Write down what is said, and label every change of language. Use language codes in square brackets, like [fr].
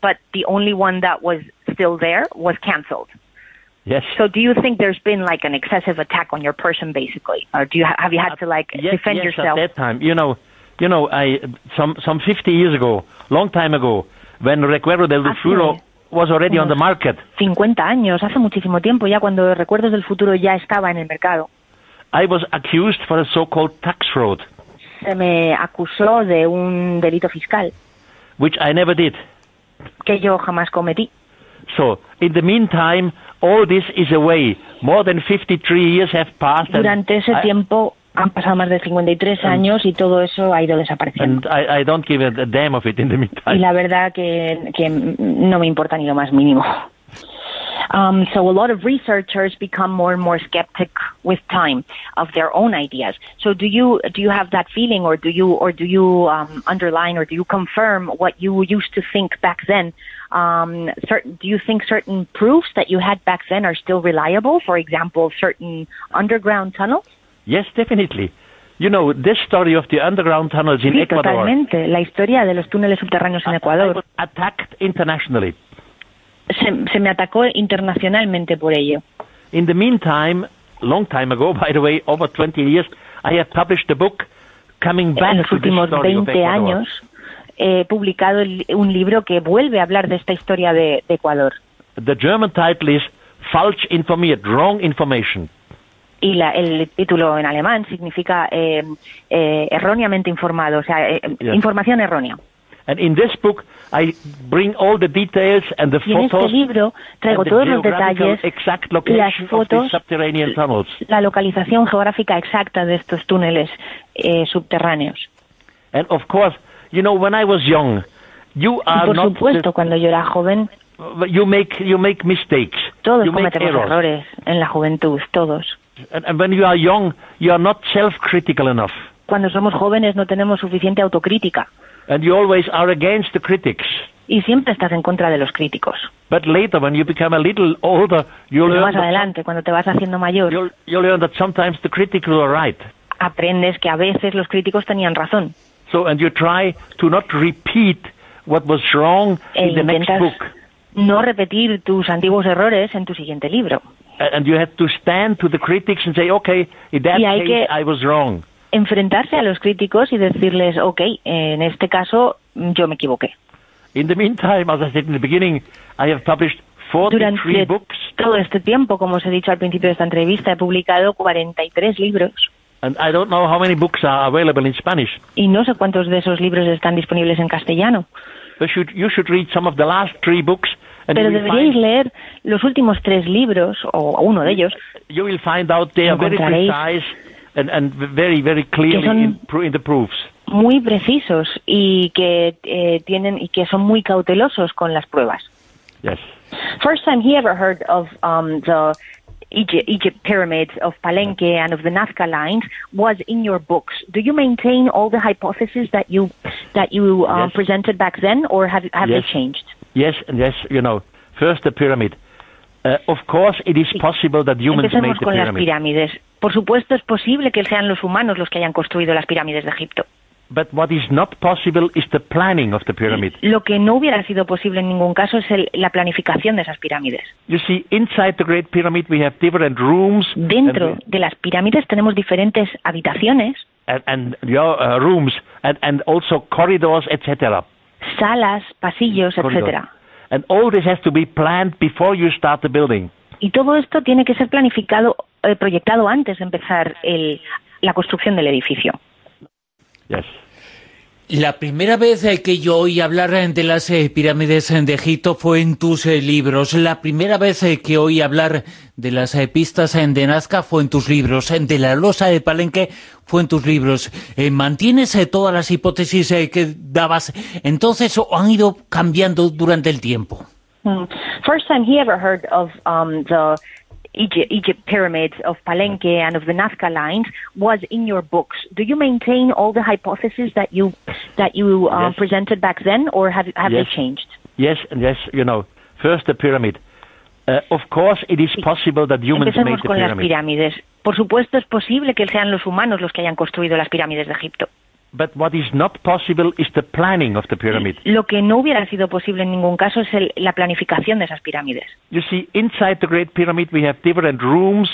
[en] But the only one that was still there was cancelled. Yes. So do you think there's been like an excessive attack on your person, basically? Or have you had to defend yourself? Yes, at that time. You know, some 50 years ago, long time ago, when Recuerdo del Futuro was already on the market. [es] 50 años, hace muchísimo tiempo ya, cuando Recuerdos del Futuro ya estaba en el mercado. [en] I was accused for a so-called tax fraud. [es] Se me acusó de un delito fiscal. [en] Which I never did. [es] Que yo jamás cometí. [en] So, in the meantime, all this is away. More than 53 years have passed. [es] Durante ese tiempo han pasado más de 53 años y todo eso ha ido desapareciendo. [en] And I don't give a damn of it in the meantime. [es] Y la verdad que no me importa ni lo más mínimo. [en] So a lot of researchers become more and more skeptic with time of their own ideas. So do you have that feeling or do you confirm what you used to think back then? Do you think certain proofs that you had back then are still reliable? For example, certain underground tunnels? Yes, definitely. You know, this story of the underground tunnels in Ecuador. [es] Totalmente. La historia de los túneles subterráneos en Ecuador. [en] I was attacked internationally. [es] Se me atacó internacionalmente por ello. [en] In the meantime, long time ago, by the way, over 20 years, I have published a book coming back to the story of Ecuador. [es] En los últimos 20 años he publicado un libro que vuelve a hablar de esta historia de Ecuador. [en] The German title is [de] "Falsch informiert, [en] wrong information." [es] Y el título en alemán significa erróneamente informado, o sea, información errónea. [en] And in this book, I bring all the details and the photos. [es] Y en este libro traigo todos los detalles, [en] exact location, [es] las fotos, [en] of the subterranean tunnels. [es] La localización geográfica exacta de estos túneles subterráneos. [en] And of course, you know, when I was young, you are [es] por supuesto, cuando yo era joven, [en] you make mistakes. [es] Todos [en] you [es] cometemos [en] make [es] errores en la juventud, todos. [en] And when you are young, you are not self-critical enough. [es] Cuando somos jóvenes, no tenemos suficiente autocrítica. [en] And you always are against the critics. [es] Y siempre estás en contra de los críticos. [en] But later, when you become a little older, [es] cuando te vas haciendo mayor, [en] you learn that sometimes the critics are right. [es] Aprendes que a veces los críticos tenían razón. [en] So and you try to not repeat what was wrong in the next book. [es] No repetir tus antiguos errores en tu siguiente libro. [en] And you have to stand to the critics and say, okay, in that case I was wrong. [es] Enfrentarse a los críticos y decirles, okay, en este caso yo me equivoqué. [en] In the meantime, as I said in the beginning, I have published 43 books. [es] Durante todo este tiempo, como os he dicho al principio de esta entrevista, he publicado 43 libros. [en] And I don't know how many books are available in Spanish. [es] Y no sé cuántos de esos libros están disponibles en castellano. [en] But you should read some of the last three books. [es] Pero deberíais leer los últimos tres libros o uno de ellos. [en] You will find out they are very precise and very very clearly in the proofs. [es] Muy precisos y que tienen y que son muy cautelosos con las pruebas. [en] Yes. First time he ever heard of the Egypt pyramids of Palenque and of the Nazca lines was in your books. Do you maintain all the hypotheses that you presented back then, or have they changed? Yes, yes, you know, first the pyramid. Of course, it is possible that humans made the pyramid. [es] Empecemos con las pirámides. Por supuesto, es posible que sean los humanos los que hayan construido las pirámides de Egipto. [en] But what is not possible is the planning of the pyramid. [es] Lo que no hubiera sido posible en ningún caso es la planificación de esas pirámides. [en] You see, inside the Great Pyramid we have different rooms. [es] Dentro de las pirámides tenemos diferentes habitaciones. [en] Rooms and also corridors, etc. [es] Salas, pasillos, etc. [en] And all this has to be planned before you start the building. [es] Y todo esto tiene que ser planificado, proyectado antes de empezar la construcción del edificio. [en] Yes. [es] La primera vez que yo oí hablar de las pirámides de Egipto fue en tus libros. La primera vez que oí hablar de las pistas de Nazca fue en tus libros. De la losa de Palenque fue en tus libros. ¿Mantienes todas las hipótesis que dabas entonces o han ido cambiando durante el tiempo? [en] First time he ever heard of the Egypt pyramids of Palenque and of the Nazca lines was in your books. Do you maintain all the hypotheses that you presented back then, or have they changed? Yes, yes. You know, first the pyramid. Of course, it is possible that humans [es] Empecemos [en] made the pyramid. [es] Las pirámides. Por supuesto, es posible que sean los humanos los que hayan construido las pirámides de Egipto. [en] But what is not possible is the planning of the pyramid. [es] Lo que no hubiera sido posible en ningún caso es la planificación de esas pirámides. [en] You see, inside the Great Pyramid we have different rooms.